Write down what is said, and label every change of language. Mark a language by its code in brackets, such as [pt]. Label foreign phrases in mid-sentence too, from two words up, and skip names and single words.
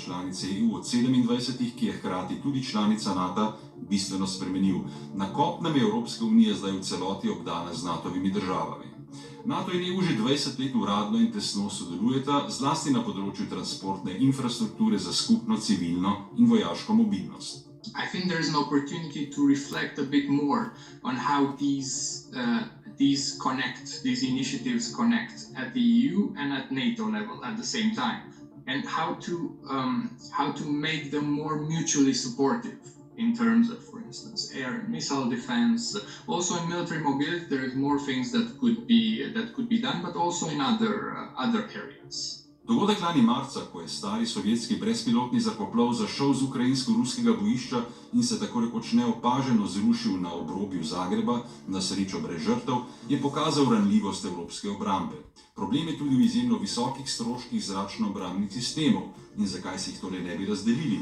[sl] članice EU od 27, ki je hkrati tudi članica NATO, bistveno spremenil. Na kopnem je Evropska unija zdaj v celoti obdana z NATO-vimi državami. NATO in EU že 20 let uradno in tesno sodelujeta, zlasti na področju transportne infrastrukture za skupno civilno in vojaško mobilnost. [en] I think there is an opportunity to reflect a bit more on how these initiatives connect at the EU and at NATO level at the same time, and how to make them more mutually supportive in terms of, for instance, air and missile defense. Also in military mobility, there is more things that could be done, but also in other areas. [sl] Dogodek lani marca, ko je stari sovjetski brezpilotni zrakoplov zašel z ukrajinsko-ruskega bojišča in se tako rekoč neopaženo zrušil na obrobju Zagreba, na srečo brez žrtev, je pokazal ranljivost evropske obrambe. Problem je tudi v izjemno visokih stroških zračno-obrambnih sistemov in zakaj si jih torej ne bi razdelili.